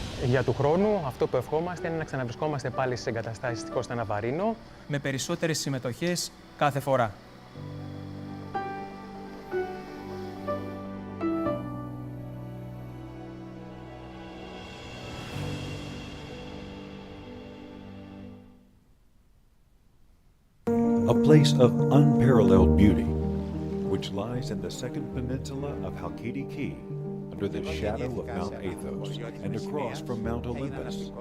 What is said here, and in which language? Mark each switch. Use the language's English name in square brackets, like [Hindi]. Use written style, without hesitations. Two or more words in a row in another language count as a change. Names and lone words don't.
[Greek] Για του χρόνου, αυτό που ευχόμαστε είναι να ξαναβρισκόμαστε πάλι στις εγκαταστάσεις της Κώστα Ναβαρίνο. Με περισσότερες συμμετοχές κάθε φορά. [English] A place of unparalleled beauty, which lies in the second peninsula of Halkidiki Key, under the shadow of Mount Athos and across from Mount Olympus.